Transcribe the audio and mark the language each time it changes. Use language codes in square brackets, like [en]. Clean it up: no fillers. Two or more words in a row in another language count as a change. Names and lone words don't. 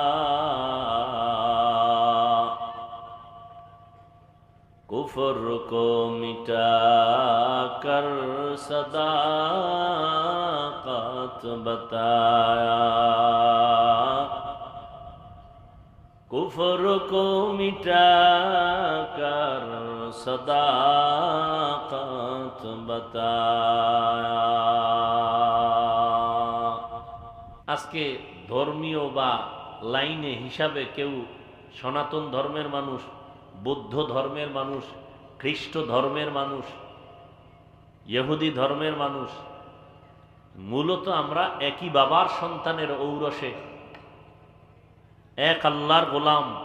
[ur] کفر کو مٹا کر صداقت بتایا، کفر کو مٹا کر صداقت بتایا. [bn] আজকে ধর্মীয় বা লাইনে হিসাবে কেউ সনাতন ধর্মের মানুষ, বৌদ্ধ ধর্মের মানুষ, খ্রিস্ট ধর্মের মানুষ, ইহুদি ধর্মের মানুষ, মূলত আমরা একই বাবার সন্তানের ঔরসে, এক আল্লাহর গোলাম.